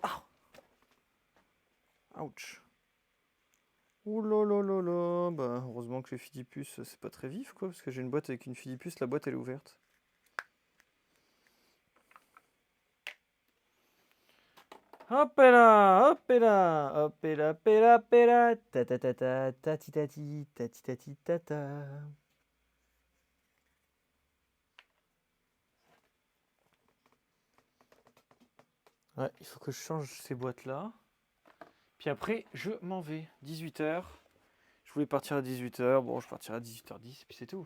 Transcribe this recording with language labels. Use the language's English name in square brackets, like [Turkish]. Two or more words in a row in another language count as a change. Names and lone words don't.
[French] Ah! Ouch! Ouh là là là là, heureusement que les fidipus c'est pas très vif quoi, parce que j'ai une boîte avec une fidipus, la boîte elle est ouverte. Hop là, hop là, hop là, pela pela, ta ta ta ta, tati tati, tati tati tata. Ouais, il faut que je change ces boîtes là. Puis après, je m'en vais. 18h. Je voulais partir à 18h. Bon, je partirai à 18h10, puis c'est tout.